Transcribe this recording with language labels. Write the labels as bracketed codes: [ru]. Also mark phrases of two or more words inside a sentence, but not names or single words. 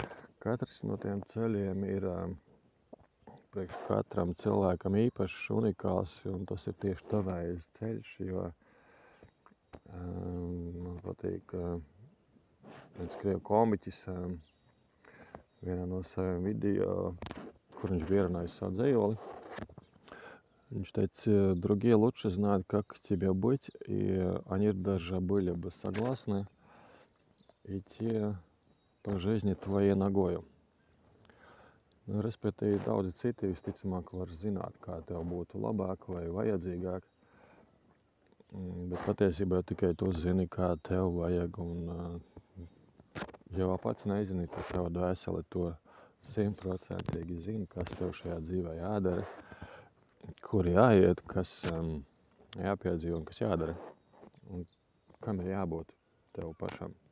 [lv] Katrs no tiem ceļiem ir priekš katram cilvēkam īpašs, unikāls, un tas ir tieši tavējais ceļš, jo man patīk viens krievu komiķis vienā no saviem video, kur viņš bija ierunājis savu dzejoli. Viņš teica: [ru] другие лучше знают, как тебе быть, и они даже были бы согласны идти pa жизни твоей ногою. [lv] Respektīvi, daudzi citi visticamāk var zināt, kā tev būtu labāk vai vajadzīgāk, bet patiesībā tikai tu zini, kā tev vajag, un ja pats nezini, tad tev dvēseli to 100% zina, kas tev šajā dzīvē jādara, kur jāiet, kas jāpiedzīvo un kas jādara, un kam ir jābūt tev pašam.